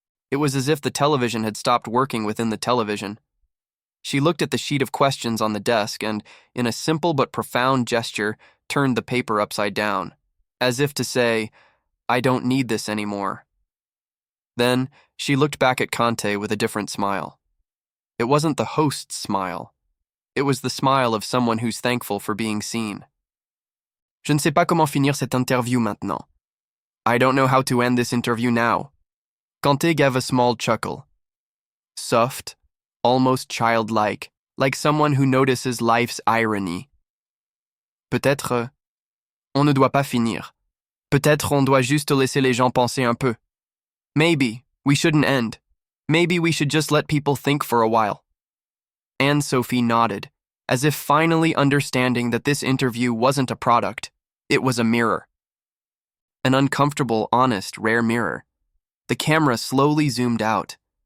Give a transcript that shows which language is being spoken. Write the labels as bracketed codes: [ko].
[en] It was as if the television had stopped working within the television. She looked at the sheet of questions on the desk and, in a simple but profound gesture, turned the paper upside down, as if to say, I don't need this anymore. Then, she looked back at Kanté with a different smile. It wasn't the host's smile. It was the smile of someone who's thankful for being seen. [fr] Je ne sais pas comment finir cette interview maintenant. [en] I don't know how to end this interview now. Kanté gave a small chuckle. Soft, almost childlike, like someone who notices life's irony. [fr] Peut-être, on ne doit pas finir. Peut-être on doit juste laisser les gens penser un peu. [en] Maybe we shouldn't end. Maybe we should just let people think for a while. Anne-Sophie nodded, as if finally understanding that this interview wasn't a product, it was a mirror. An uncomfortable, honest, rare mirror. The camera slowly zoomed out.